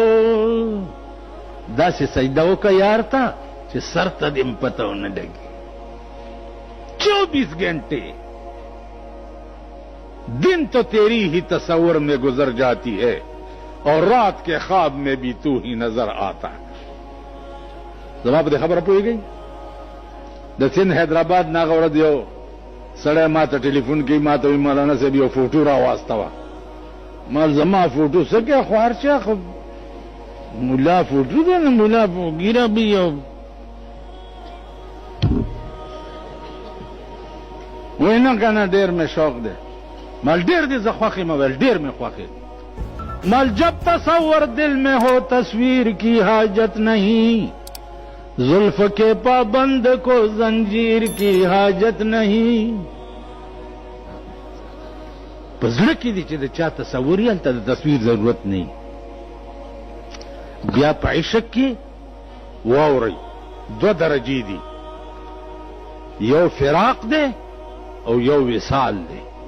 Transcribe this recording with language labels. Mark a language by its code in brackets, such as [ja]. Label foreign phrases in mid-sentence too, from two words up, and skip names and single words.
[ur] دا سے سجدہ کا یار تھا کہ سر تا دم پتہ نہ لگے. 24 گھنٹے دن تو تیری ہی تصور میں گزر جاتی ہے اور رات کے خواب میں بھی تو ہی نظر آتا ہے. [ps] زما په خبره پوهیږئ؟ د سند حیدرآباد ناغه ورځ یو سړی ما ته ټلیفون کوي، ما ته وایي مولانا صاحب یو فوټو راواستوه. ما زما فوټو څه کوې خوار چا خو ملا فوټو دی نه، ملا ګیره به یو وایي نه که نه ډېر مې شوق دی. مال ډېر دی زه خوښ یم ویل ډېر مې خوښ یم. [ur] مال جب تصور دل میں ہو تصویر کی حاجت نہیں، زلف کے پابند کو زنجیر کی حاجت نہیں. [ps] په زړه کې دي چې د چا تصور یې هلته د تصویر ضرورت نه. بیا په عشق کې واورئ 2 درجې دي، یو فراق دی او یو وصال دی.